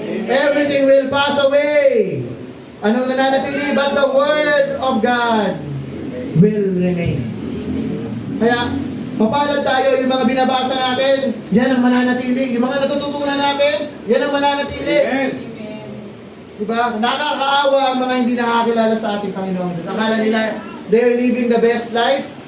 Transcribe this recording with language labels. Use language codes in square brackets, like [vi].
[en] Everything will pass away. [tl] Anong nananatili? [en] But the Word of God will remain. [tl] Kaya, mapalad tayo yung mga binabasa natin, yan ang mananatili. Yung mga natututunan natin, yan ang mananatili. Amen. Diba? Nakakaawa ang mga hindi nakakilala sa ating Panginoon. Akala nila, [en] they're living the best life.